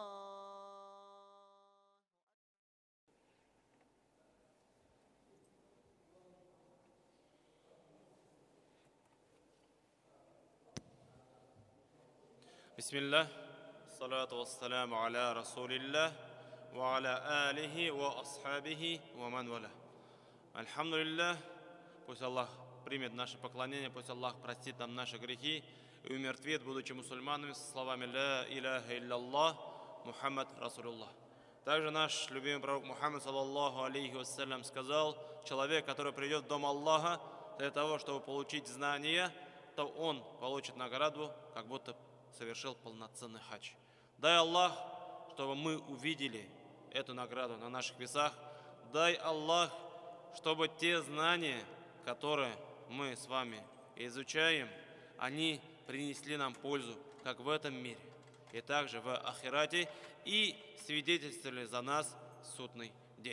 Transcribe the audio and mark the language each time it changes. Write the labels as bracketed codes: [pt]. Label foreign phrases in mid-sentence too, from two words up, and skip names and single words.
[ar] بسم الله، صلاة والسلام على رسول الله، وعلى آله وأصحابه ومن والى. Альхамдулиллах, [ru] пусть Аллах примет наше поклонение, пусть Аллах простит нам наши грехи и умертвит, будучи мусульманами, со словами [ar] «لا إله إلا الله، محمد رسول الله». [ru] Также наш любимый пророк Мухаммад, [ar] صلى الله عليه وسلم, [ru] сказал: человек, который придет в дом Аллаха для того, чтобы получить знания, то он получит награду, как будто совершил полноценный хадж. Дай Аллах, чтобы мы увидели эту награду на наших весах. Дай Аллах, чтобы те знания, которые мы с вами изучаем, они принесли нам пользу, как в этом мире, и также в ахирате, и свидетельствовали за нас в судный день.